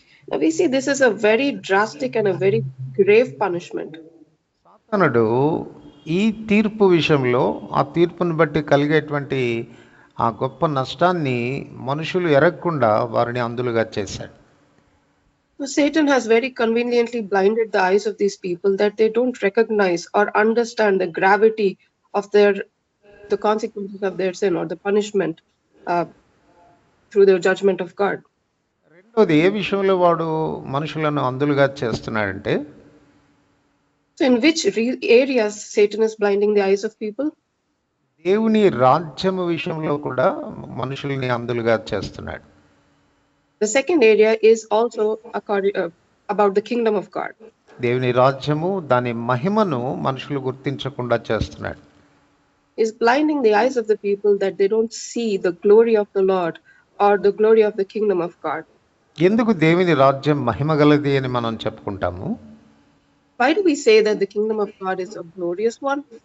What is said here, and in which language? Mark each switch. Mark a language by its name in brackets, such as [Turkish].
[English] Now we see this is a very drastic and a very grave punishment. [Telugu] సాతానుడు ఈ తీర్పు విషయంలో, ఆ తీర్పును బట్టి కలిగేటువంటి ఆ గొప్ప నష్టాన్ని మనుషులు ఎరగకుండా వారిని అందులుగా చేశాడు. [English] So Satan has very conveniently blinded the eyes of these people that they don't recognize or understand the gravity of the consequences of their sin or the punishment through the judgment of God. [Telugu] రెండోది, ఏ విషయంలో వాడు మనుషులను అందులుగా చేస్తున్నాడంటే, [English] So in which areas Satan is blinding the eyes of people? [Telugu] దేవుని రాజ్యము విషయంలో కూడా మనుషుల్ని అందులుగా చేస్తున్నాడు. [English] The second area is also about the kingdom of God. [Telugu] దేవుని రాజ్యము, దాని మహిమను మనుషులు గుర్తించకుండా చేస్తున్నాడు. [English] Is blinding the eyes of the people that they don't see the glory of the Lord or the glory of the kingdom of God. [Telugu] ఎందుకు దేవుని రాజ్యం మహిమగలది అని మనం చెప్పుకుంటాము? [English] Why do we say that the kingdom of God is a glorious one?